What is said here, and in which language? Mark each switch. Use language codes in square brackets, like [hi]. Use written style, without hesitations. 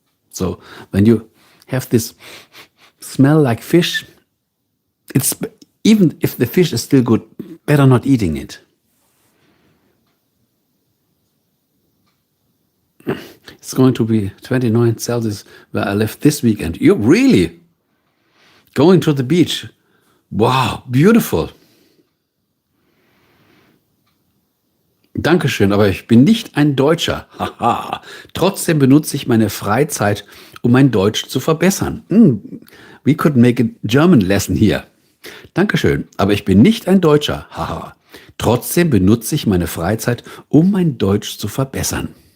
[en] So when you have this smell like fish, it's even if the fish is still good, better not eating it. It's going to be 29 Celsius where I live this weekend. You're really going to the beach. Wow, beautiful. [de] Dankeschön, aber ich bin nicht ein Deutscher. Haha. Trotzdem benutze ich meine Freizeit, um mein Deutsch zu verbessern. [en] We could make a German lesson here. [de] Dankeschön, aber ich bin nicht ein Deutscher. Haha. Trotzdem benutze ich meine Freizeit, um mein Deutsch zu verbessern.